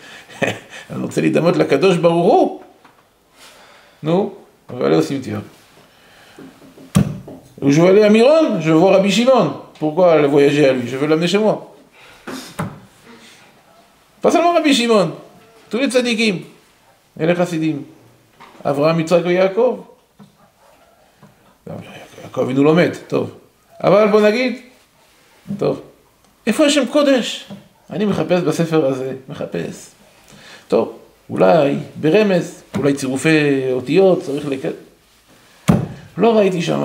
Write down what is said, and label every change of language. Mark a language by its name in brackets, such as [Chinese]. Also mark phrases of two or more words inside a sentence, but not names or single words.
[French] Alors c'est les damot la [Hebrew] קדוש ברוך הוא. [French] Nous, on va aller au cimetière. Ou je veux aller à Miron, je veux voir Rabbi Shimon. Pourquoi aller voyager à lui? Je veux l'amener chez moi. Pas seulement Rabbi Shimon, tous les tzadikim et les chassidim. Avraham, Yitzhak et Yaakov. [Hebrew] יעקב אינו לומד, טוב. אבל בוא נגיד, טוב, איפה יש שם קודש? אני מחפש בספר הזה, מחפש. טוב, אולי ברמז, אולי צירופי אותיות, צריך לא ראיתי שמה.